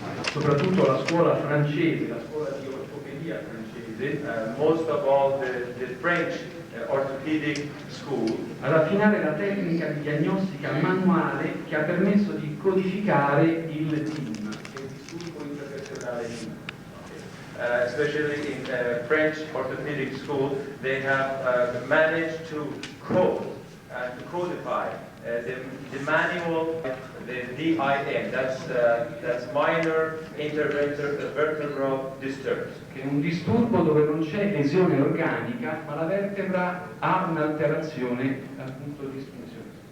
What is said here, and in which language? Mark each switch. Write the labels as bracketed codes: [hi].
[it] Soprattutto la scuola francese, la scuola di ortopedia francese, [en] most of all the French orthopedic school, [it] ad affinare la tecnica di diagnostica manuale che ha permesso di codificare il DIM, che è il disturbo intervertebrale DIM. [en] Especially in French orthopedic school, they have managed to code and to codify the manual, the DIN, that's minor intervertebral disturbance. [it] Che è un disturbo dove non c'è lesione organica, ma la vertebra ha un'alterazione dal punto di disfunzione.